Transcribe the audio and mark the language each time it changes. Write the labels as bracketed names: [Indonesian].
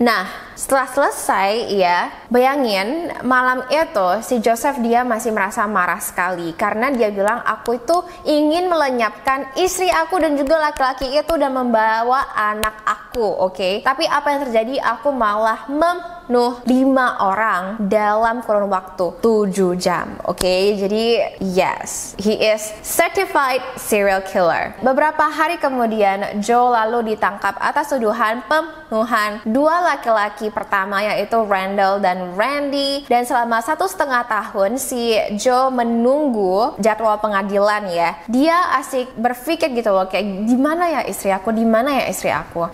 [Indonesian] Nah, setelah selesai ya, bayangin malam itu si Joseph dia masih merasa marah sekali karena dia bilang, aku itu ingin melenyapkan istri aku dan juga laki-laki itu dan membawa anak aku. Oke. Tapi apa yang terjadi? Aku malah membunuh 5 orang dalam kurun waktu 7 jam. Oke. [English] Jadi yes, he is certified serial killer. [Indonesian] Beberapa hari kemudian Joe lalu ditangkap atas tuduhan pembunuhan 2 laki-laki pertama, yaitu Randall dan Randy. Dan selama 1,5 tahun si Joe menunggu jadwal pengadilan ya. Dia asik berpikir gitu loh, kayak di mana ya istri aku, di mana ya istri aku.